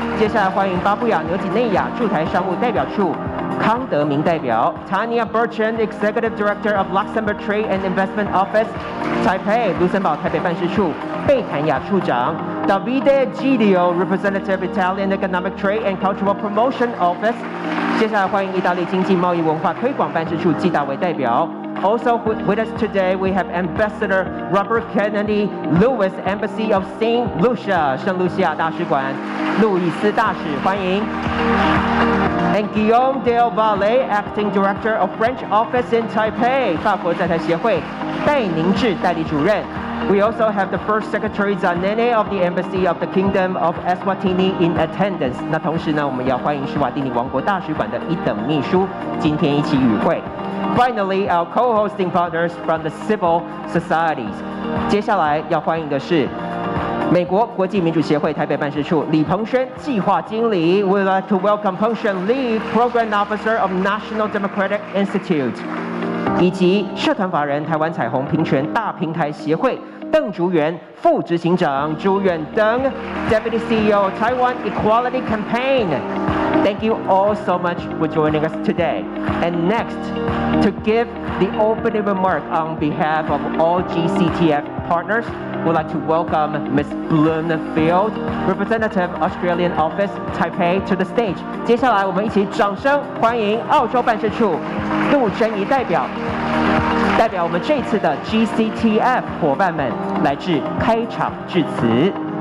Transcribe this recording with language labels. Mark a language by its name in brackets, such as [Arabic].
[Chinese] 接下来欢迎巴布亚纽几内亚驻台商务代表处康德明代表 [English] Tanya Bertrand, Executive Director of Luxembourg Trade and Investment Office, Taipei, [Chinese] 卢森堡台北办事处贝坦雅处长 [English] Davide Gidio, Representative Italian Economic Trade and Cultural Promotion Office. [Chinese] 接下来欢迎意大利经济贸易文化推广办事处纪大伟代表。 [English] Also with us today, we have Ambassador Robert Kennedy Lewis, Embassy of St. [Chinese] Lucia, 圣卢西亚大使馆路易斯大使，欢迎。 [English] And Guillaume Del Valle, Acting Director of French Office in Taipei, [Chinese] 法国在台协会戴宁志代理主任。 [English] We also have the First Secretary Zanene of the Embassy of the Kingdom of Eswatini in attendance. [Chinese] 那同时呢，我们要欢迎施瓦蒂尼王国大使馆的一等秘书，今天一起与会。 [English] Finally, our co-hosting partners from the civil societies. [Chinese] 接下来要欢迎的是美国国际民主协会台北办事处李鹏轩计划经理。 [English] We'd like to welcome Peng Shen Li, Program Officer of National Democratic Institute， [Chinese] 以及社团法人台湾彩虹平权大平台协会邓竹元副执行长朱远登 [English] Deputy CEO Taiwan Equality Campaign。Thank you all so much for joining us today. And next, to give the opening remark on behalf of all GCTF partners, we'd like to welcome Ms. Bloomfield, Representative Australian Office, Taipei, to the stage. [Chinese] 接下来我们一起掌声欢迎澳洲办事处陆珍怡代表我们这次的 GCTF 伙伴们来致开场致辞。